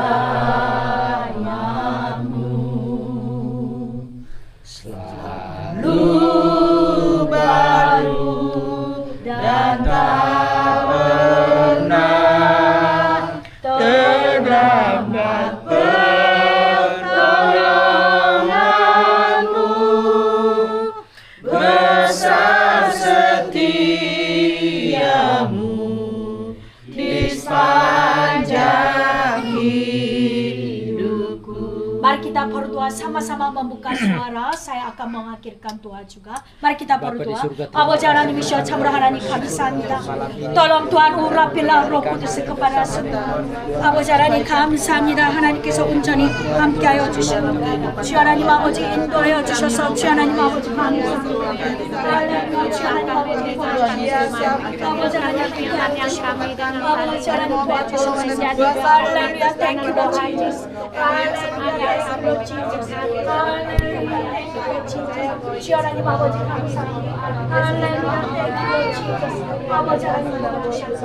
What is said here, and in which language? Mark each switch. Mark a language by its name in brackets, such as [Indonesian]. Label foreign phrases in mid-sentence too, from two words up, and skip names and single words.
[Indonesian] rahmat-Mu selalu baru dan tak pernah terlambat pertolongan-Mu, besar setiamu di sepanjang Mari kita berdoa sama-sama membuka suara. Saya akan mengakhirkan doa juga. Mari kita berdoa. [Korean] 아버지 하나님 이시여 참으로 하나님 감사합니다. [Indonesian] Tolong Tuhan urapilah Roh Kudus kepada semua. [Korean] 아버지 하나님 감사합니다. 하나님께서 온전히 함께하여 주시고 주 하나님 아버지 인도하여 주셔서 주 하나님 아버지 감사합니다. 할렐루야 주 하나님 아버지 도와주시옵소서. 아버지 하나님 함께하여 주시고 아버지 하나님 도와주시옵소서. 할렐루야 [English] thank you Lord Jesus. [Korean] 할렐루야 [English] thank you Lord Jesus. [Korean] 할렐루야 [English] thank you Lord Jesus. [Korean] 주 하나님 아버지 감사합니다. 할렐루야 [English] thank you Lord Jesus. [Korean] 아버지 하나님 도와주시옵소서.